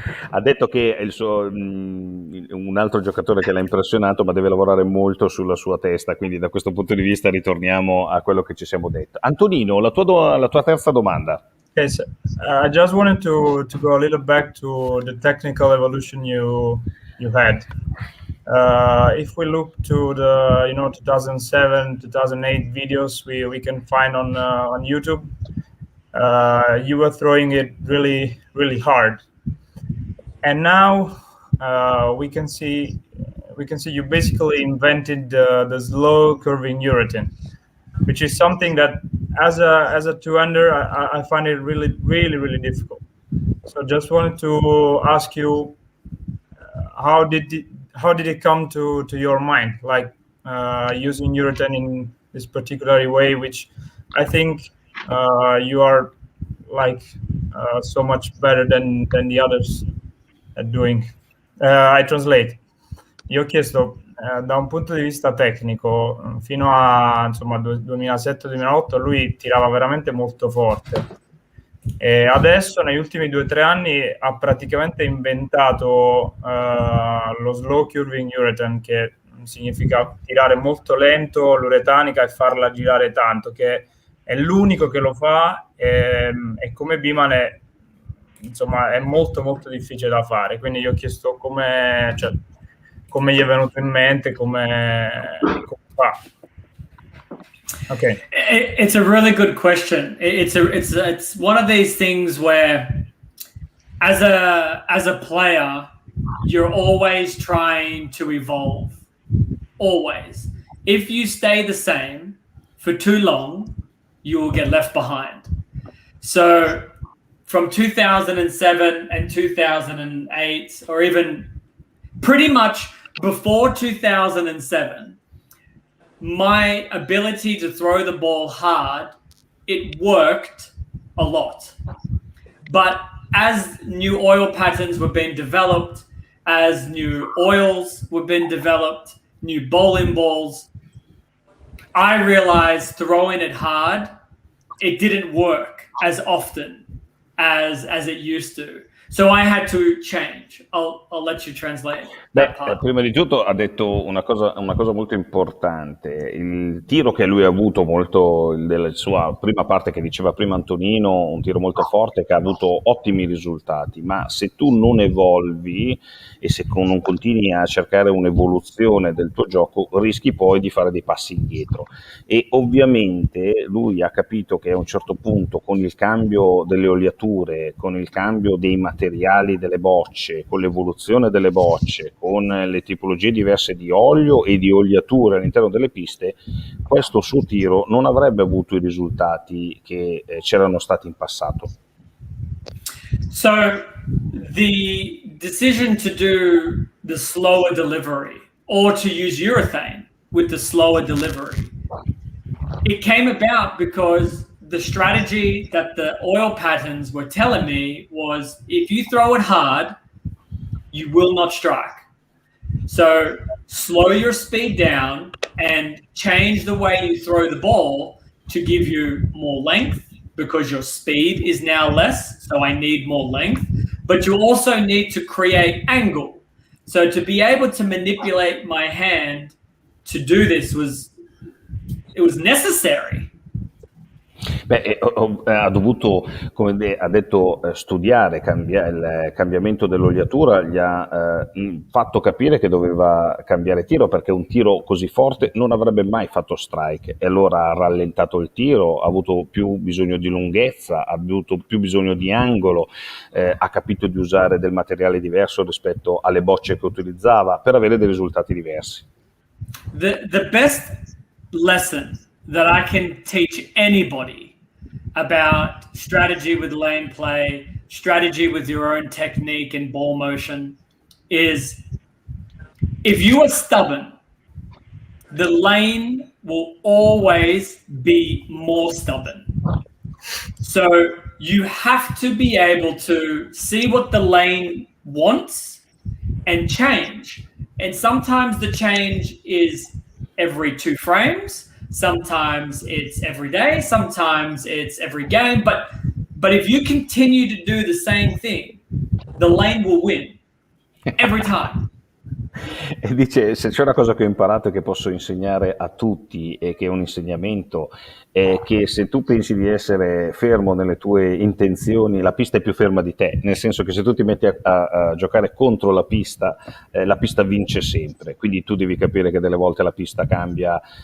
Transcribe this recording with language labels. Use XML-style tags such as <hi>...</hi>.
<it>Ha detto che è un altro giocatore che l'ha impressionato, ma deve lavorare molto sulla sua testa, quindi da questo punto di vista ritorniamo a quello che ci siamo detto. Antonino, la tua terza domanda.</it> <en>Okay, so I just wanted to go a little back to the technical evolution you had. If we look to the 2007, 2008 videos we can find on YouTube, you were throwing it really, really hard. And now we can see you basically invented the slow curving uretan, which is something that as a two-hander I find it really, really, really difficult. So just wanted to ask you, how did it come to your mind, like using uretan in this particular way, which I think you are like so much better than the others at doing. I translate.</en> <it>Io ho chiesto da un punto di vista tecnico, fino a 2007-2008 lui tirava veramente molto forte, e adesso negli ultimi 2 o 3 anni ha praticamente inventato lo</it> <en>slow curving uretan,</en> <it>che significa tirare molto lento l'uretanica e farla girare tanto, che è l'unico che lo fa, e come Biman è molto molto difficile da fare. Quindi io ho chiesto come gli è venuto in mente, come fa.</it> <en>Okay. It's a really good question. It's one of these things where as a player you're always trying to evolve. Always. If you stay the same for too long, you will get left behind. So from 2007 and 2008, or even pretty much before 2007, my ability to throw the ball hard, it worked a lot. But as new oil patterns were being developed, as new oils were being developed, new bowling balls, I realized throwing it hard, it didn't work as often as it used to. So I had to change. I'll let you translate that part.</en> <it>Prima di tutto ha detto una cosa molto importante. Il tiro che lui ha avuto molto, della sua prima parte che diceva prima Antonino, un tiro molto forte che ha avuto ottimi risultati, ma se tu non evolvi e se non continui a cercare un'evoluzione del tuo gioco, rischi poi di fare dei passi indietro. E ovviamente lui ha capito che a un certo punto, con il cambio delle oliature, con il cambio dei materiali delle bocce, con l'evoluzione delle bocce, con le tipologie diverse di olio e di oliature all'interno delle piste, questo suo tiro non avrebbe avuto i risultati che c'erano stati in passato.</it> <en>So the decision to do the slower delivery, or to use urethane with the slower delivery, it came about because the strategy that the oil patterns were telling me was, if you throw it hard, you will not strike. So slow your speed down and change the way you throw the ball to give you more length because your speed is now less, so I need more length, but you also need to create angle. So to be able to manipulate my hand to do this was necessary.</en> <it>Beh, ha dovuto, come ha detto, studiare, il cambiamento dell'oliatura gli ha fatto capire che doveva cambiare tiro, perché un tiro così forte non avrebbe mai fatto strike, e allora ha rallentato il tiro, ha avuto più bisogno di lunghezza, ha avuto più bisogno di angolo, ha capito di usare del materiale diverso rispetto alle bocce che utilizzava per avere dei risultati diversi.</it> <en>The best lesson that I can teach anybody about strategy with lane play, strategy with your own technique and ball motion is, if you are stubborn, the lane will always be more stubborn. So you have to be able to see what the lane wants and change. And sometimes the change is every 2 frames. Sometimes it's every day, sometimes it's every game, but if you continue to do the same thing, the lane will win every time.</en> <it>E dice, se c'è una cosa che ho imparato e che posso insegnare a tutti, e che è un insegnamento, è che se tu pensi di essere fermo nelle tue intenzioni, la pista è più ferma di te, nel senso che se tu ti metti a giocare contro la pista vince sempre, quindi tu devi capire che delle volte la pista cambia</it>